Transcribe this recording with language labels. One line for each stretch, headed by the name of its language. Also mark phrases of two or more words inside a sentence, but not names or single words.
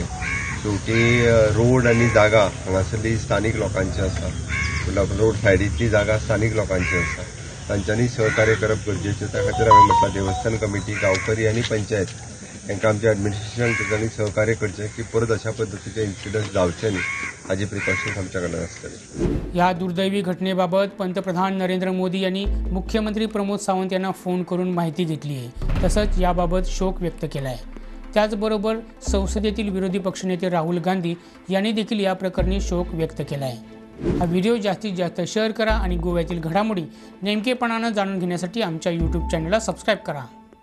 Konkani: शेवटी रोड आनी जागा हांगासरली स्थानीक लोकांची आसा, रोड सायडीतली जागा स्थानीक लोकांची आसा, तांच्यांनी सहकार्य करप गरजेचें. त्या खातीर हांवें म्हटलां देवस्थान कमिटी, गांवकरी आनी पंचायत हांकां आमचें एडमिनिस्ट्रेशन तांच्यांनी सहकार्य करचें की परत अशा पद्दतीचे इन्सिडंट जावचे न्ही, हाजी प्रिकॉशन्स आमच्या कडल्यान आसतले.
Marathi: या दुर्दैवी घटनेबाबत पंतप्रधान नरेंद्र मोदी यांनी मुख्यमंत्री प्रमोद सावंत यांना फोन करून माहिती घेतली आहे. तसंच याबाबत शोक व्यक्त केला आहे. त्याचबरोबर संसदेतील विरोधी पक्षनेते राहुल गांधी यांनी देखील या प्रकरणी शोक व्यक्त केला आहे. हा व्हिडिओ जास्तीत जास्त शेअर करा आणि गोव्यातील घडामोडी नेमकेपणानं जाणून घेण्यासाठी आमच्या यूट्यूब चॅनलला सबस्क्राईब करा.